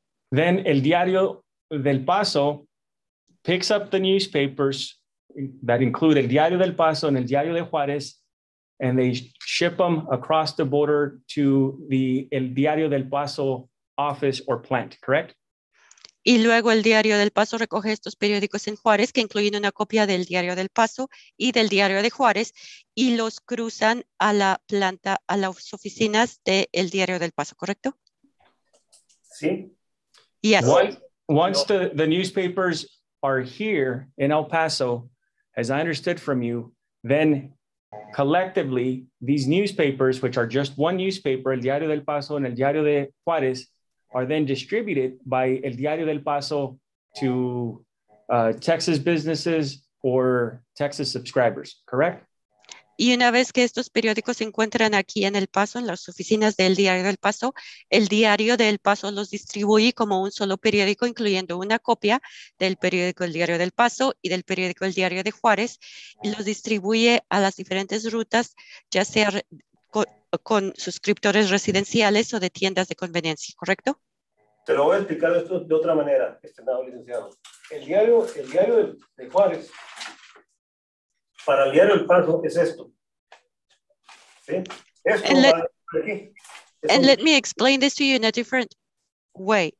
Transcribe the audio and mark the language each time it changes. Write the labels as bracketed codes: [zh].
[en] Then El Diario del Paso picks up the newspapers that include El Diario del Paso and El Diario de Juárez, and they ship them across the border to the El Diario del Paso office or plant, correct? [es] Y luego el Diario del Paso recoge estos periódicos en Juárez, que incluyen una copia del Diario del Paso y del Diario de Juárez, y los cruzan a la planta, a las oficinas del Diario del Paso, ¿correcto? Sí. [en] Yes. Once the newspapers are here in El Paso, as I understood from you, then collectively, these newspapers, which are just one newspaper, El Diario del Paso and El Diario de Juárez, are then distributed by El Diario del Paso to Texas businesses or Texas subscribers, correct? [es] Y una vez que estos periódicos se encuentran aquí en El Paso, en las oficinas del Diario del Paso, el Diario del Paso los distribuye como un solo periódico, incluyendo una copia del periódico El Diario del Paso y del periódico El Diario de Juárez, y los distribuye a las diferentes rutas, ya sea con suscriptores residenciales o de tiendas de conveniencia, ¿correcto? Te lo voy a explicar esto de otra manera, estimado licenciado. El diario de Juárez, para el Diario del Paso, es esto. ¿Sí? Esto va aquí. [en] And let me explain this to you in a different way.